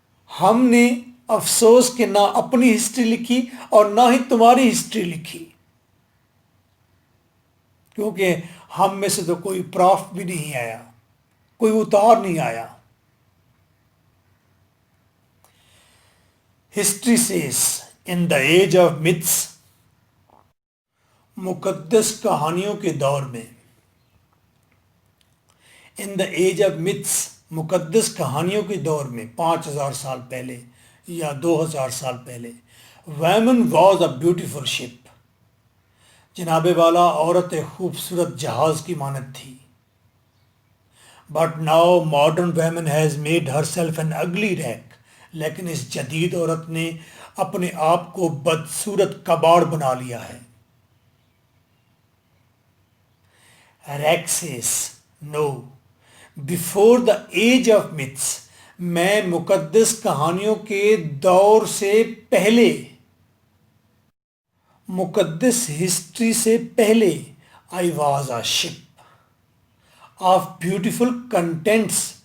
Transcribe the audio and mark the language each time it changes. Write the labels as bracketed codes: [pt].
[ur] ہم نے افسوس کہ نہ اپنی ہسٹری لکھی اور نہ ہی تمہاری ہسٹری لکھی، کیونکہ ہم میں سے تو کوئی پراف بھی نہیں آیا، کوئی اتار نہیں آیا. [en] History says in the age of myths. [ur] مقدس کہانیوں کے دور میں. [en] in the age of myths, [ur] مقدس کہانیوں کے دور میں 5000 سال پہلے یا 2000 سال پہلے. [en] Women was a beautiful ship. [ur] جناب والا عورت ایک خوبصورت جہاز کی مانند تھی. [en] But now modern women has made herself an ugly wreck. [ur] لیکن اس جدید عورت نے اپنے آپ کو بدصورت کباڑ بنا لیا ہے. [en] Wrecks no before the age of myths. [ur] میں مقدس کہانیوں کے دور سے پہلے، مقدس ہسٹری سے پہلے، [en] I was a ship of beautiful contents.